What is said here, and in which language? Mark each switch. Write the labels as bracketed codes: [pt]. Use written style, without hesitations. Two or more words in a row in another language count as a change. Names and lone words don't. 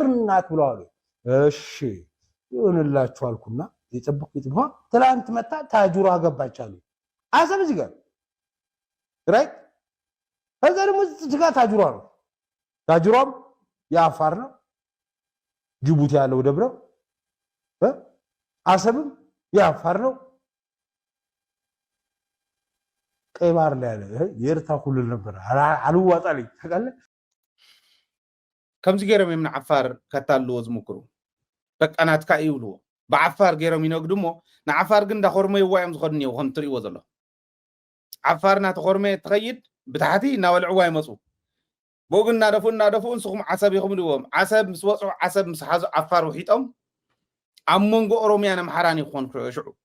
[am] ናት ብለዋል እሺ ይሆንላችሁ አልኩና የጠብቁት ትላንት መጣ ታጁራ ገባቻሉ አሰብ እዚህ ጋር ራይት ከዛ ደግሞ እዚህ ጋር ታጁራ ነው ታጁራም የአፋር ነው ጅቡቲ ያለው ደብረው አሰብም የአፋር ነው ቀይ ባህር ላይ ያለ የኤርትራ ኩልል ነበር አልዋጣልኝ ታውቃለህ [ti] ከምዚ ገይሮም የምና ዓፋር ከታልዎ ዝምክሩ በቃ ናትካ ይብልዎ ብዓፋር ገይሮም ይነግድሞ ንዓፋር ግን እንዳኾርመ ይዋዮም ዝኸድን እዮ ከም ትርእይዎ ዘሎ ዓፋር ናተኾርመ ትኸይድ ብታሕቲ እናበልዕዋ ይመፁ ብኡ ግን እናደፉ ንስኹም ዓሰብ ኢኹም ድዎም ዓሰብ ምስ ወፁ ዓሰብ ምስ ሓዙ ዓፋር ውሒጦም ኣብ መንጎ ኦሮምያን ኣምሓራን ይኾን ሽዑ